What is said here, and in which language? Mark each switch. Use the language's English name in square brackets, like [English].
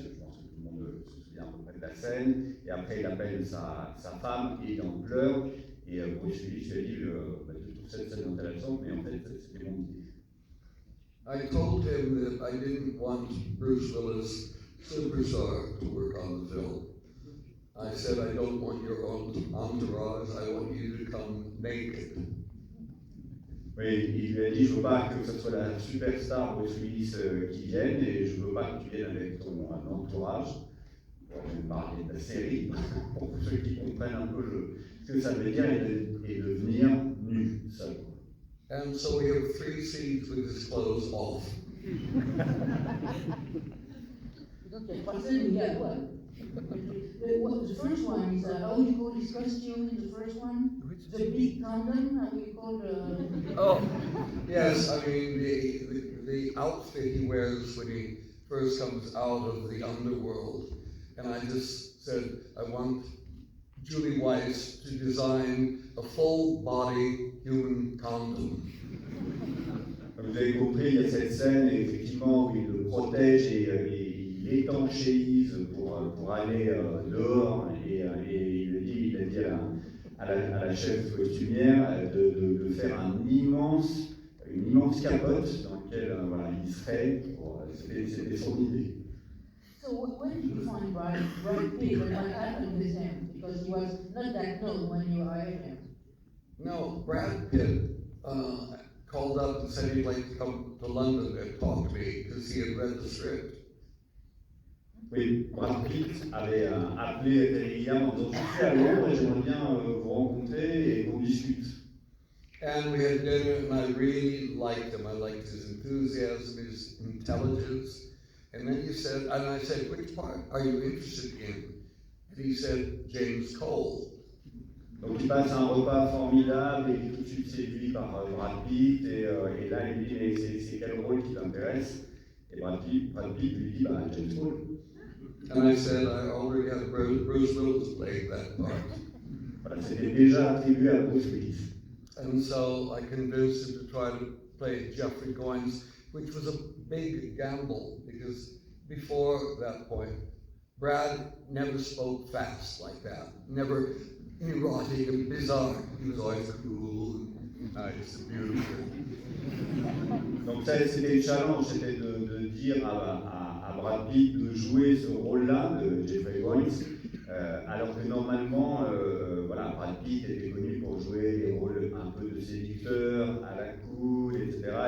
[French] Je pense que tout le monde se souvient à peu près de la scène. Et après, il appelle sa femme et il en pleure. Et Bruce Willis lui a dit je trouve cette scène intéressante, mais en fait, c'était mon idée. [English] I told him that I didn't want Bruce Willis, superstar, to work on the film. I said, I don't want your own entourage, I want you to come naked. [French] Oui, il lui a dit, je ne veux pas que ce soit la superstar Bruce Willis qui vienne, et je ne veux pas que tu viennes avec ton entourage. Je vais parler de la série, pour ceux qui comprennent un peu ce que ça veut dire, et de venir nu, seul. [English] And so we have 3 scenes with his clothes off. [French] Donc il y a 3 scènes où il est à poil. [English] The first one is, how do you call his costume in the first one? The big condom, how do you call Oh, yes, I mean, the outfit he wears when he first comes out of the underworld. And I just said, I want Julie Weiss to design a full-body human condom. [French] Vous avez compris, il y a cette scène, effectivement, où il le protège et il étanchéise pour aller dehors. Et il a dit à la chef costumière de faire une immense capote dans laquelle il serait. C'était son idée. [English] So when did you find Brad Pitt and what happened with him? Because he was not that known when you hired him. No, Brad Pitt called up and said he'd like to come to London and talk to me because he had read the script. [French] Oui, Brad Pitt avait appelé Terry Gilliam en disant je suis à Londres et j'aimerais bien vous rencontrer et qu'on discute. [English] And we had dinner and I really liked him. I liked his enthusiasm, his intelligence. And then he said, and I said, which part are you interested in? And he said, James Cole. [French] Donc il passe un repas formidable et il est tout de suite séduit par Brad Pitt et là il lui dit mais c'est quel rôle qui t'intéresse? Et Brad Pitt lui dit James Cole. [English] And I said I already had Bruce Willis playing that part. [French] Voilà, c'était déjà attribué à Bruce Willis. [English] And so I convinced him to try to play Jeffrey Goins, which was a big gamble because before that point, Brad never spoke fast like that, never erotic and bizarre. He was always cool and nice and beautiful. [French] Donc ça, c'était le challenge, c'était de dire à Brad Pitt de jouer ce rôle-là de Jeffrey Goins, alors que normalement, Brad Pitt était connu pour jouer des rôles un peu de séducteur, à la cool, etc.